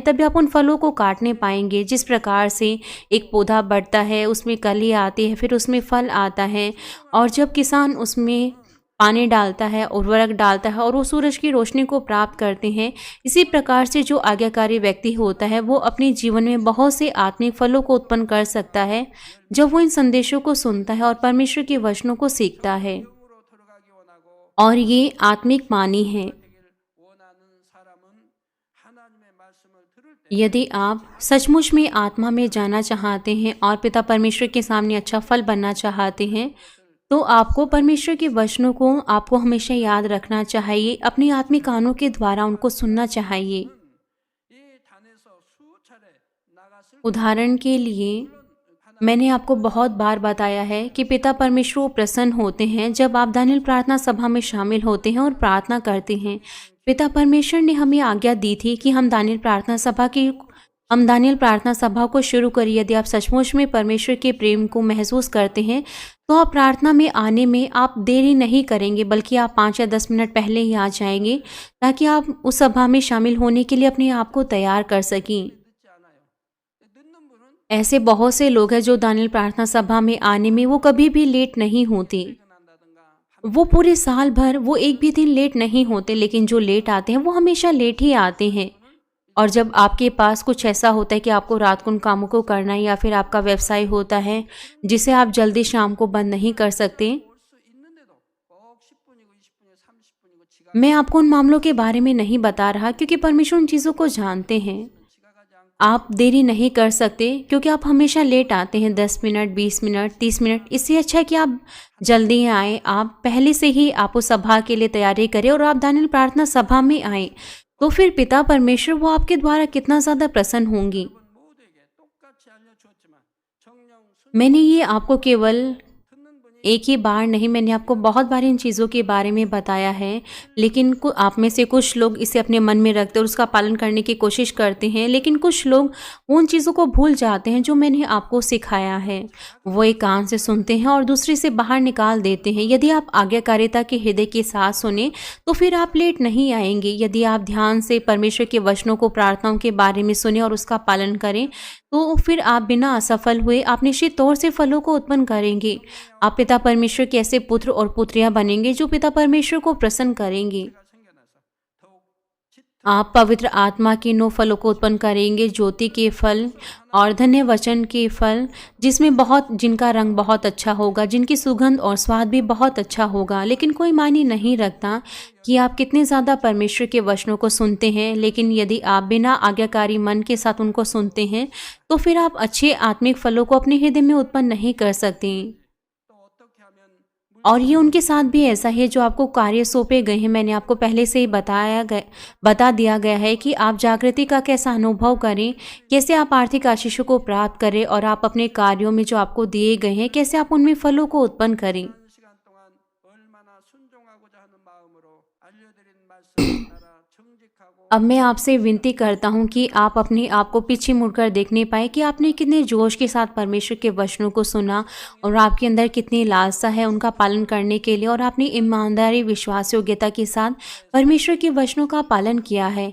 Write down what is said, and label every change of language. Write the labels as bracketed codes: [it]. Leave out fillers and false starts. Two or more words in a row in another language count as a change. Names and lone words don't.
[hi] तभी आप उन फलों को काटने पाएंगे। जिस प्रकार से एक पौधा बढ़ता है, उसमें कली आती है, फिर उसमें फल आता है, और जब किसान उसमें पानी डालता है, उर्वरक डालता है और वो सूरज की रोशनी को प्राप्त करते हैं, इसी प्रकार से जो आज्ञाकारी व्यक्ति होता है वो अपने जीवन में बहुत से आत्मिक फलों को उत्पन्न कर सकता है जब वो इन संदेशों को सुनता है और परमेश्वर के वचनों को सीखता है। [ko] 영으로 들어가기 원하고 [hi] और ये आत्मिक वाणी है। [ko] 되길 원하는 사람은 하나님의 말씀을 들을 때 [hi] यदि आप सचमुच में आत्मा में जाना चाहते हैं और पिता परमेश्वर के सामने अच्छा फल बनना चाहते हैं, तो आपको परमेश्वर के वचनों को आपको हमेशा याद रखना चाहिए। अपनी आत्मिक कानों के द्वारा उनको सुनना चाहिए। [ko] 이 단에서 수차례 나갔을 [hi] उदाहरण के लिए मैंने आपको बहुत बार बताया है कि पिता परमेश्वर वो प्रसन्न होते हैं जब आप दानियल प्रार्थना सभा में शामिल होते हैं और प्रार्थना करते हैं। पिता परमेश्वर ने हमें आज्ञा दी थी कि हम दानियल प्रार्थना सभा को शुरू करिए। यदि आप सचमुच में परमेश्वर के प्रेम को महसूस करते हैं तो आप प्रार्थना में आने में आप देरी नहीं करेंगे, बल्कि आप 5 या 10 मिनट पहले ही आ जाएंगे ताकि आप उस सभा में शामिल होने के लिए अपने आप को तैयार कर सकें। [ko] 늦지 않아요. 늦는 분은 [hi] ऐसे बहुत से लोग हैं जो दानियल प्रार्थना सभा में आने में वो कभी भी लेट नहीं होते। [ko] 퇴근한다든가 [hi] वो पूरे साल भर वो एक भी दिन लेट नहीं होते, लेकिन जो लेट आते हैं वो हमेशा लेट ही आते हैं। और जब आपके पास कुछ ऐसा होता है कि आपको रात को उन कामों को करना है, या फिर आपका व्यवसाय होता है जिसे आप जल्दी शाम को बंद नहीं कर सकते, [ko] 올 수 있는데도 꼭 10분이고 20분이고 30분이고 지각 [hi] मैं आपको उन मामलों के बारे में नहीं बता रहा, क्योंकि परमेश्वर उन चीज़ों को जानते हैं। [ko] 지각하지 않고 [hi] आप देरी नहीं कर सकते क्योंकि आप हमेशा लेट आते हैं, 10 मिनट, 20 मिनट, 30 मिनट। इससे अच्छा है कि आप जल्दी आए। आप पहले से ही आप उस सभा के लिए तैयारी करें और आप दानियल प्रार्थना सभा में आए, तो फिर पिता परमेश्वर वो आपके द्वारा कितना ज़्यादा प्रसन्न होंगी। [ko] 모두에게 똑같이 알려주었지만 정령 [hi] मैंने ये आपको केवल [ko] 듣는 분이 [hi] एक ही बार नहीं, मैंने आपको बहुत बार इन चीज़ों के बारे में बताया है, लेकिन आप में से कुछ लोग इसे अपने मन में रखते और उसका पालन करने की कोशिश करते हैं, लेकिन कुछ लोग उन चीज़ों को भूल जाते हैं जो मैंने आपको सिखाया है। वो एक कान से सुनते हैं और दूसरे से बाहर निकाल देते हैं। यदि आप आज्ञाकारिता के हृदय के साथ सुने तो फिर आप लेट नहीं आएंगे। यदि आप ध्यान से परमेश्वर के वचनों को, प्रार्थनाओं के बारे में सुने और उसका पालन करें, तो फिर आप बिना असफल हुए आप निश्चित तौर से फलों को उत्पन्न करेंगे। आप पिता परमेश्वर के ऐसे पुत्र और पुत्रियां बनेंगे जो पिता परमेश्वर को प्रसन्न करेंगे। [ko] 생겨나서 더욱 짙은 [hi] आप पवित्र आत्मा के 9 फलों को उत्पन्न करेंगे, ज्योति के फल और धन्य वचन के फल, जिनका रंग बहुत अच्छा होगा, जिनकी सुगंध और स्वाद भी बहुत अच्छा होगा। लेकिन कोई मायने नहीं रखता कि आप कितने ज़्यादा परमेश्वर के वचनों को सुनते हैं, लेकिन यदि आप बिना आज्ञाकारी मन के साथ उनको सुनते हैं, तो फिर आप अच्छे आत्मिक फलों को अपने हृदय में उत्पन्न नहीं कर सकते। [ko] 또 어떻게 하면 [hi] और ये उनके साथ भी ऐसा है जो आपको कार्य सौंपे गए हैं। मैंने आपको पहले से ही बता दिया गया है कि आप जागृति का कैसा अनुभव करें, कैसे आप आर्थिक आशीषों को प्राप्त करें और आप अपने कार्यों में जो आपको दिए गए हैं, कैसे आप उनमें फलों को उत्पन्न करें। [ko] 한 시간 동안 얼마나 순종하고자 하는 마음으로 알려드린 말씀을 따라 정직하고 [hi] अब मैं आपसे विनती करता हूँ कि आप अपने आप को पीछे मुड़कर देखने पाए कि आपने कितने जोश के साथ परमेश्वर के वचनों को सुना और आपके अंदर कितनी लालसा है उनका पालन करने के लिए, और आपने ईमानदारी, विश्वास, योग्यता के साथ परमेश्वर के वचनों का पालन किया है।